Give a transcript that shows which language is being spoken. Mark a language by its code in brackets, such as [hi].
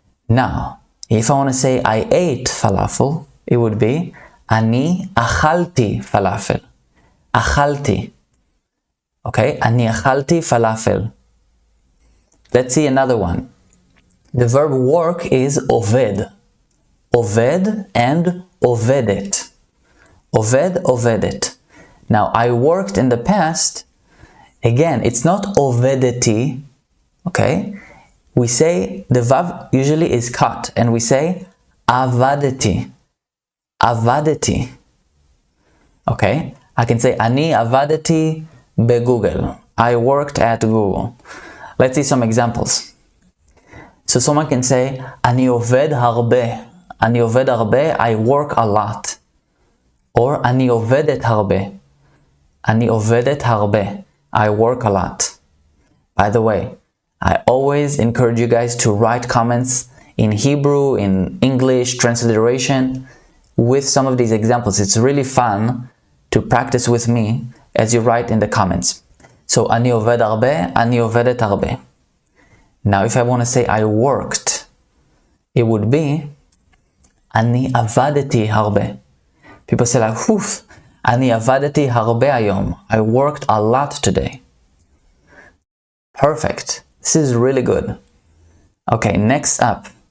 [en] Now, if I want to say I ate falafel, it would be [he] אני אכלתי [en] falafel. אכלתי. Okay, [he] אני אכלתי [en] falafel. Let's see another one. The verb work is עובד. [he] עובד and עובדת. עובד, עובדת. [en] Now, I worked in the past. Again, it's not עובדתי. Okay? We say the vav usually is cut and we say [he] עבדתי. עבדתי. [en] Okay? I can say [he] אני עבדתי בגוגל. [en] I worked at Google. Let's see some examples. So someone can say [he] אני עובד הרבה. אני עובד הרבה, [en] I work a lot. [he] Or אני עובדת הרבה. אני עובדת הרבה, [en] I work a lot. By the way, I always encourage you guys to write comments in Hebrew, in English, transliteration, with some of these examples. It's really fun to practice with me as you write in the comments. [he] So, אני עובד הרבה, אני עובדת הרבה. [en] Now, if I want to say I worked, it would be [he] אני עבדתי הרבה. [en] People say like, whoof, [he] אני עבדתי הרבה היום. [en] I worked a lot today. Perfect. This is really good. Okay, next up.